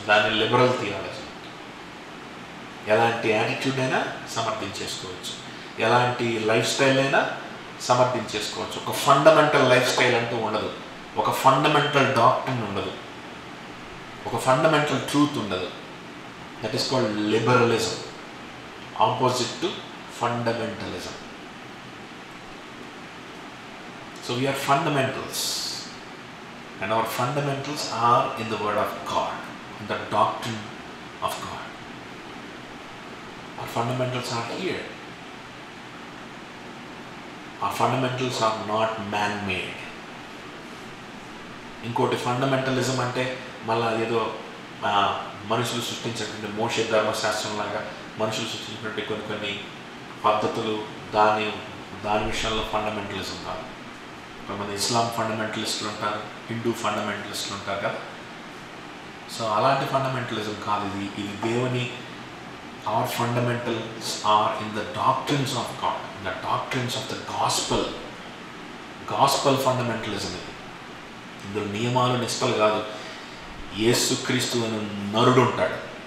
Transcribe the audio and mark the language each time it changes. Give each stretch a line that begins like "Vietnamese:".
Telugu: దాన్ని liberal theology. ఎలాంటి attitude అయినా సమర్థించేసుకోవచ్చు, ఎలాంటి లైఫ్ స్టైల్ అయినా సమర్థించేసుకోవచ్చు. ఒక ఫండమెంటల్ లైఫ్ స్టైల్ అంటూ ఉండదు, ఒక ఫండమెంటల్ డాక్ట్రిన్ ఉండదు, ఒక ఫండమెంటల్ ట్రూత్ ఉండదు.
English: That is called liberalism, opposite to fundamentalism. So we are fundamentals, and our fundamentals are in the Word of God, in the doctrine of God. Our fundamentals are here. Our fundamentals are not man-made.
Telugu: ఇంకోటి fundamentalism అంటే మళ్ళీ అదేదో మనుషులు సృష్టించినటువంటి మోషే ధర్మశాస్త్రం లాగా మనుషులు సృష్టించినటువంటి కొన్ని పద్ధతులు, దాని విషయంలో ఫండమెంటలిజం కాదు. కొంతమంది ఇస్లాం ఫండమెంటలిస్టులు ఉంటారు, హిందూ ఫండమెంటలిస్టులు ఉంటారు కదా. సో అలాంటి ఫండమెంటలిజం కాదు ఇది దేవుని.
English: our fundamentals are in the doctrines of God, in the doctrines of the gospel fundamentalism.
Telugu: ఇందులో నియమాలు నిష్టలు కాదు. యేసుక్రీస్తు అనే నరుడు ఉంటాడు.